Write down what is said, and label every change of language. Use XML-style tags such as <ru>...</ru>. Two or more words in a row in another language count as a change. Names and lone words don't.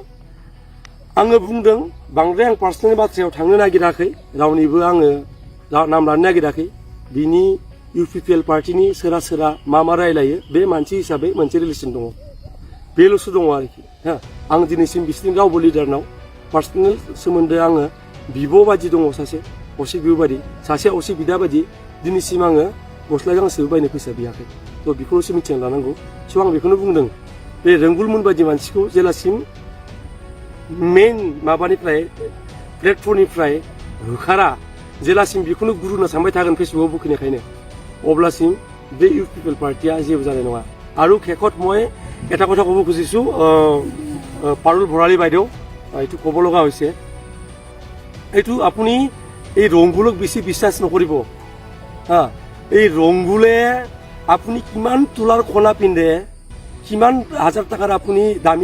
<brx>आङो बुंदों बांद्राय आं पार्सनेल बाथ्रायाव थांनो नागिराखै रावनिबो आङो नाम लानो नागिराखै बिनि UPPL पार्टिनि सोरा सोरा मा रायलायो बे मानसि हिसाबै मोनसे रिलेसन दङ बेल'सो दङ आरोखि हा आं दिनैसिम बिसोरनि रावबो लिडारनाव पार्सनेल सोमोन्दो आङो बिब' बादि दङ सासे असे बिब' बादि सासे असे बिदा बादि दिनैसिम आङो गस्ला गांसेबो बायनो फैसा बियाखै थ' बेखौल'सो मिथिना लानांगौ स' आं बेखौनो बुंदों बे रोंगुलमोन बायदि मानसिखौ जेलासिम मेन माबानिफ्राय प्लेटफर्मनिफ्राय होखारा जेलासिम बेखौनो गुरु होना सानबाय थागोन फेसबुकआव बुखिनायखायनो अब्लासिम बे UPPL पार्टिया जेबो जानाय नङा</brx> <as>আৰু শেষত মই এটা কথা ক'ব খুজিছোঁ পাৰুল ভৰালী বাইদেউ এইটো ক'ব লগা হৈছে এইটো আপুনি এই ৰংগুলক বেছি বিশ্বাস নকৰিব হা এই ৰংগুলে আপুনি কিমান তোলাৰ কণা পিন্ধে কিমান হাজাৰ টকাৰ আপুনি দামী</as>